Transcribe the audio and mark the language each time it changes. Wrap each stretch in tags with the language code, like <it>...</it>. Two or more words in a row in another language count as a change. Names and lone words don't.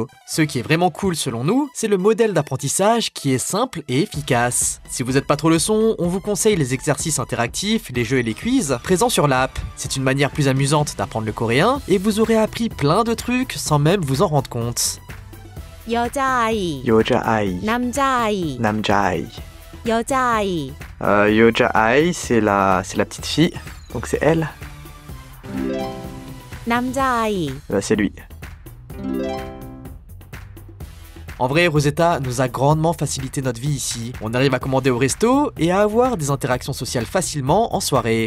<fr>Ce qui est vraiment cool selon nous, c'est le modèle d'apprentissage qui est simple et efficace. Si vous n'êtes pas trop le son, on vous conseille les exercices interactifs, les jeux et les quiz présents sur l'app. C'est une manière plus amusante d'apprendre le coréen et vous aurez appris plein de trucs sans même vous en rendre compte.</fr> <ko>여자아이, 여자아이, 남자아이, 남자아이. 여자아이, 여자아이,</ko> <fr>c'est la petite fille, donc c'est elle.</fr> <ko>남자아이,</ko> <fr>C'est lui. En vrai, Rosetta nous a grandement facilité notre vie ici. On arrive à commander au resto et à avoir des interactions sociales facilement en soirée.</fr>